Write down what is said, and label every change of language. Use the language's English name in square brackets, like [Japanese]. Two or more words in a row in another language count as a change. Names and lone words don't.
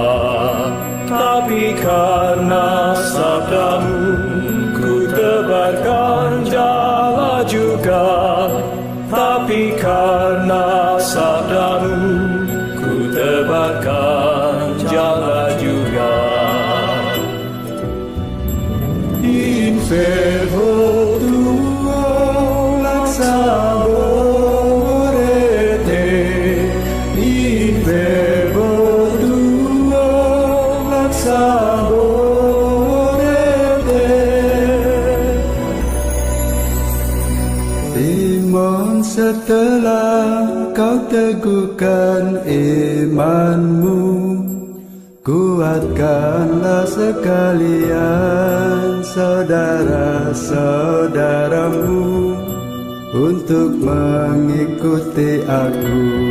[Indonesian] Tapi karena sabdamu ku tebarkan jala juga. Tapi karena sabdamu ku tebarkan jala juga. [Latin] In fervo tuo laxaborete, in fervo tuo laxaborete. [Indonesian] Iman setelah kau teguhkan imanmu, kuatkanlah sekalian saudara-saudaramu untuk mengikuti aku.